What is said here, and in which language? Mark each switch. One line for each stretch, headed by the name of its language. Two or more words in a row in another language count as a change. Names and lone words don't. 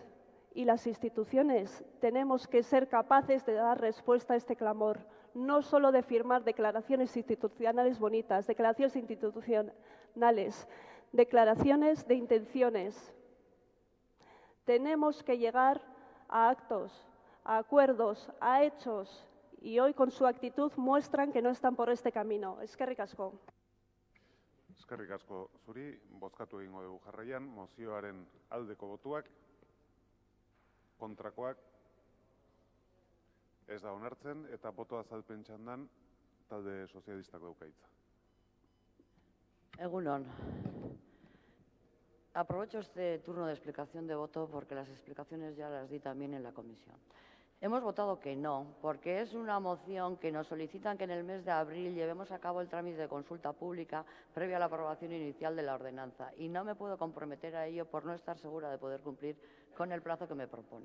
Spanish: Y las instituciones tenemos que ser capaces de dar respuesta a este clamor, no solo de firmar declaraciones institucionales bonitas, declaraciones institucionales, declaraciones de intenciones. Tenemos que llegar a actos, a acuerdos, a hechos, y hoy con su actitud muestran que no están por este camino.
Basque: Eskerrik asko. Eskerrik asko zuri, bozkatu egingo dugu jarraian, mozioaren aldeko botuak, kontrakoak, Ez da onartzen eta boto azalpen txandan talde sozialistak dauka hitza. Egunon.
Spanish: Aprovecho este turno de explicación de voto porque las explicaciones ya las di también en la comisión. Hemos votado que no, porque es una moción que nos solicitan que en el mes de abril llevemos a cabo el trámite de consulta pública previa a la aprobación inicial de la ordenanza y no me puedo comprometer a ello por no estar segura de poder cumplir con el plazo que me proponen.